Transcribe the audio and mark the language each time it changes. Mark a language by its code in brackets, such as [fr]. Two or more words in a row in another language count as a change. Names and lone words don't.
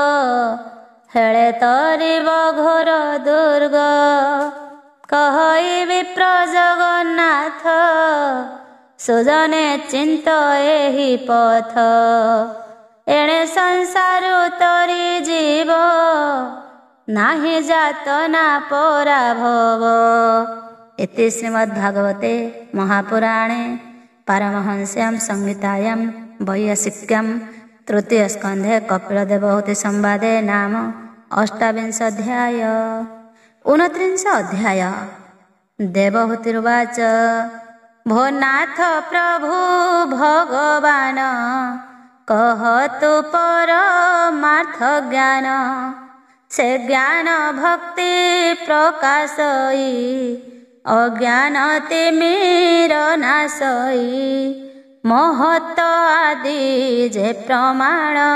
[or] ହେଳେ ତରିବ ଘୋର ଦୁର୍ଗ କହଇ ବିପ୍ର ଜଗନ୍ନାଥ ସୁଜନେ ଚିନ୍ତ ଏହି ପଥ ଏଣେ ସଂସାର ତରି ଯିବ ନାହିଁ ଯାତନା ପରାଭବ। [sa] इति श्रीमद्भागवते महापुराणे पारमहंस्यां संहितायां वैयासिक्यां तृतीयस्कन्धे कपिलदेवहूति संवादे नाम 28 अध्याय। [or] 29 अध्याय। देवहूतिरुवाच ଭୋ ନାଥ ପ୍ରଭୁ ଭଗବାନ କହତୁ ପରମାର୍ଥ ଜ୍ଞାନ ସେ ଜ୍ଞାନ ଭକ୍ତି ପ୍ରକାଶଇ ଅଜ୍ଞାନ ତିମିର ନାଶଇ ମହତ୍ୱ ଆଦି ଯେ ପ୍ରମାଣ